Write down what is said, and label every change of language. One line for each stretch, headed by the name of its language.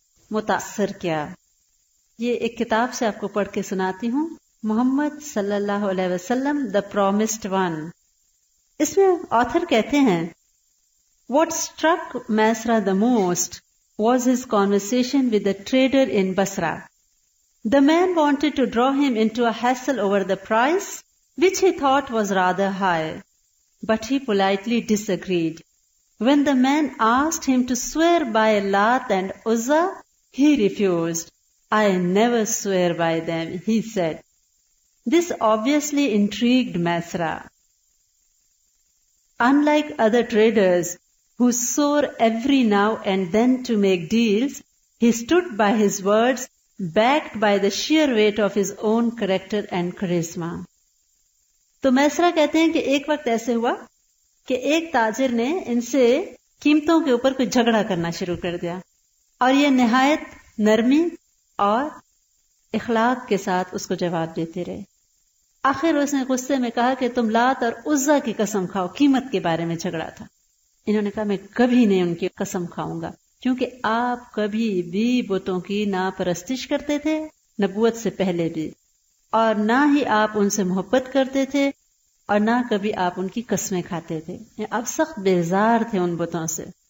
Urdu: متاثر کیا، یہ ایک کتاب سے آپ کو پڑھ کے سناتی ہوں، محمد صلی اللہ علیہ وسلم دا پرومسڈ ون۔ اس میں آتھر کہتے ہیں
English: What struck Mesra the most was his conversation with the trader in Basra. The man wanted to draw him into a hassle over the price, which he thought was rather high, but he politely disagreed. When the man asked him to swear by Lat and Uzza, he refused. I never swear by them, he said. This obviously intrigued Mesra. Unlike other traders, who swore every now and then to make deals, he stood by his words, backed by the sheer weight of his own character and charisma.
Urdu: تو میسرہ کہتے ہیں کہ ایک وقت ایسے ہوا کہ ایک تاجر نے ان سے قیمتوں کے اوپر کوئی جھگڑا کرنا شروع کر دیا، اور یہ نہایت نرمی اور اخلاق کے ساتھ اس کو جواب دیتے رہے۔ آخر اس نے غصے میں کہا کہ تم لات اور عزا کی قسم کھاؤ، قیمت کے بارے میں جھگڑا تھا۔ انہوں نے کہا میں کبھی نہیں ان کی قسم کھاؤں گا، کیونکہ آپ کبھی بھی بتوں کی ناپرستش کرتے تھے، نبوت سے پہلے بھی، اور نہ ہی آپ ان سے محبت کرتے تھے، اور نہ کبھی آپ ان کی قسمیں کھاتے تھے۔ آپ سخت بیزار تھے ان بتوں سے۔